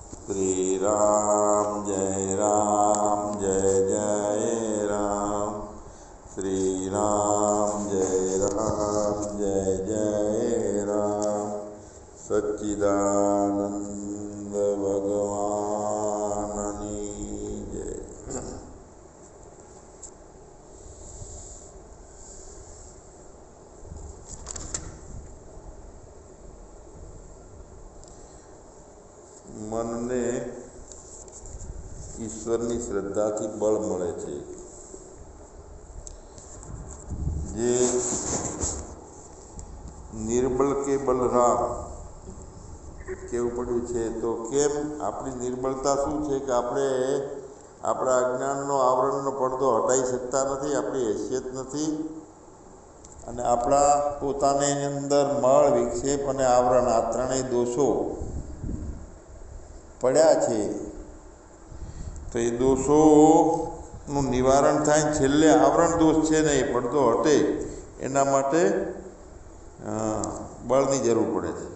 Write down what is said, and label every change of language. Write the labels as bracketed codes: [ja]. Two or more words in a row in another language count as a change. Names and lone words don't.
[hi] श्री राम जय जय राम। श्री राम जय जय राम। [gu] સચ્ચિદાનંદ ભગવાનની જય। મનને ઈશ્વરની શ્રદ્ધાથી બળ મળે છે। જે નિર્બળ કે બળરામ કેવું પડ્યું છે। તો કેમ આપણી નિર્બળતા શું છે કે આપણે આપણા અજ્ઞાનનો આવરણનો પડદો હટાવી શકતા નથી, આપણી હેસિયત નથી અને આપણા પોતાની અંદર મળ, વિક્ષેપ અને આવરણ આ ત્રણેય દોષો પડ્યા છે। તો એ દોષોનું નિવારણ થાય, છેલ્લે આવરણ દોષ છે ને એ પડદો હટે એના માટે બળની જરૂર પડે છે।